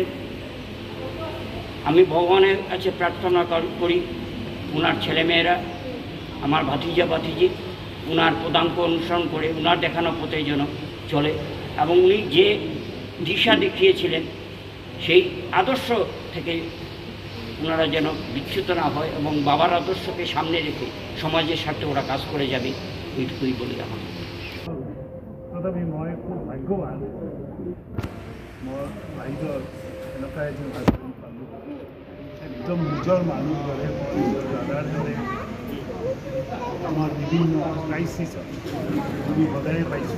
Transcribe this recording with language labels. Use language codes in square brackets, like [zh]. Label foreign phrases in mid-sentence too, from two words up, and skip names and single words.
[bn] আমি ভগবানের কাছে প্রার্থনা করি ওনার ছেলেমেয়েরা, আমার ভাতিজা ভাতিজি ওনার পদাঙ্ক অনুসরণ করে ওনার দেখানো পথে যেন চলে এবং উনি যে দিশা দেখিয়েছিলেন সেই আদর্শ থেকে ওনারা যেন বিচ্যুত না হয় এবং বাবার আদর্শকে সামনে রেখে সমাজের স্বার্থে ওরা কাজ করে যাবে, এইটুকুই বলি আমার। [as] তথাপি মই খুব ভাগ্যৱান, মোৰ ভাগ্যৰ এনেকুৱা এজন হাজবেণ্ড পালোঁ, একদম নিজৰ মানুহ দৰে, নিজৰ দাদাৰ দৰে। আমাৰ বিভিন্ন ক্ৰাইচিছত আমি সদায় পাইছোঁ।